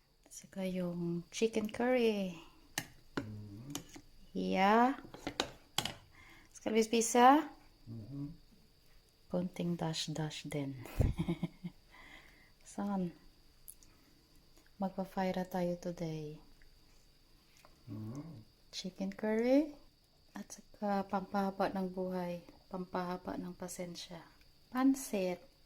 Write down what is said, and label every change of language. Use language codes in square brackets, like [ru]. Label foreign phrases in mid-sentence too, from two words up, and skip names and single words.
[tl] Saka yung [en] chicken curry. [sv] Yeah. Ska vi spisa? [tl] Konting dash-dash din. Saan? Magpa-fire tayo today. [en] Chicken curry. [tl] At saka pampahaba ng buhay. Pampahaba ng pasensya. Pansit.